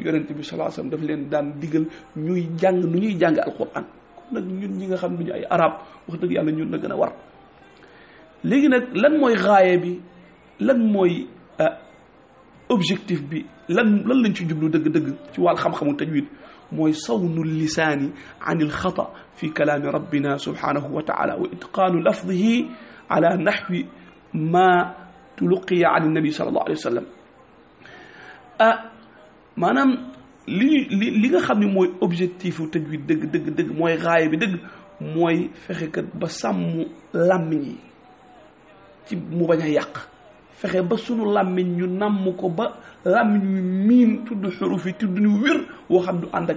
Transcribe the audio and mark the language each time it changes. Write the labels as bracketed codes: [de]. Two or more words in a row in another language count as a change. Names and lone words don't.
[wo] yonent bi [ar] صلى الله عليه وسلم [wo] daf leen daan digal ñuy jàng nu ñuy jàng alquran kon nag ñun ñi nga xam ne ñu ay arab wax dëgg yàlla ñun la gën a war léegi nag lan mooy xaaye bi lan mooy objectif bi lan lañ ci jublu dëgg-dëgg ci wàll xam-xamu tajwid mooy [ar] صون اللسان عن الخطأ في كلام ربنا سبحانه وتعالى وإتقان لفظه على نحو ما تلقي عن النبي صلى الله عليه وسلم [wo] maanaam li nga xam ne mooy objectif u tajwid dëgg mooy xaaye bi dëgg mooy fexe kat ba sàmm làmmiñ yi ci mu bañ a yàq fexe ba sunu làmmiñ ñu namm ko ba làmmiñ yu miin tudd xuruf yi tudd ñu wér woo xam du ànd ak